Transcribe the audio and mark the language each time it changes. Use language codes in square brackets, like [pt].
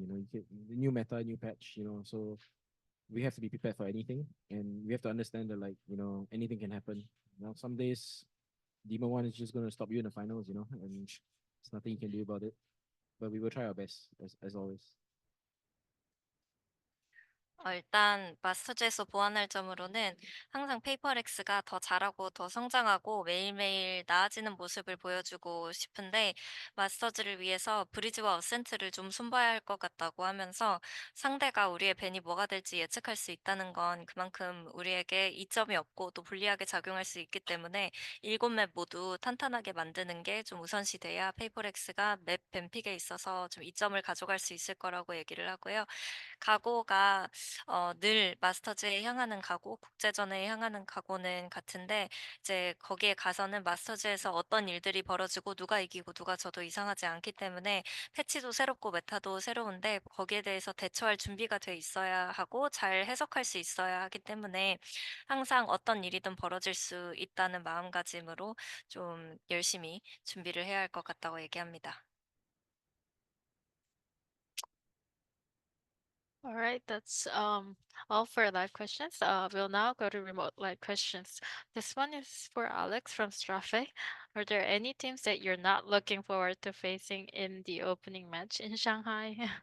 [en] You know, you get the new meta, new patch. You know, so we have to be prepared for anything, and we have to understand that like anything can happen. You know, some days Demon One is just gonna stop you in the finals. You know, and there's nothing you can do about it. But we will try our best as always. [ko] 일단 마스터즈에서 보완할 점으로는 항상 페이퍼렉스가 더 잘하고 더 성장하고 매일매일 나아지는 모습을 보여주고 싶은데 마스터즈를 위해서 브리즈와 어센트를 좀 손봐야 할 것 같다고 하면서 상대가 우리의 벤이 뭐가 될지 예측할 수 있다는 건 그만큼 우리에게 이점이 없고 또 불리하게 작용할 수 있기 때문에 7맵 모두 탄탄하게 만드는 게 좀 우선시 돼야 페이퍼렉스가 맵 뱀픽에 있어서 좀 이점을 가져갈 수 있을 거라고 얘기를 하고요. 각오가 늘 마스터즈에 향하는 각오, 국제전에 향하는 각오는 같은데 이제 거기에 가서는 마스터즈에서 어떤 일들이 벌어지고 누가 이기고 누가 져도 이상하지 않기 때문에 패치도 새롭고 메타도 새로운데 거기에 대해서 대처할 준비가 돼 있어야 하고 잘 해석할 수 있어야 하기 때문에 항상 어떤 일이든 벌어질 수 있다는 마음가짐으로 좀 열심히 준비를 해야 할 것 같다고 얘기합니다. [en] All right, that's all for live questions. We'll now go to remote live questions. This one is for Alex from Strafe. Are there any teams that you're not looking forward to facing in the opening match in Shanghai?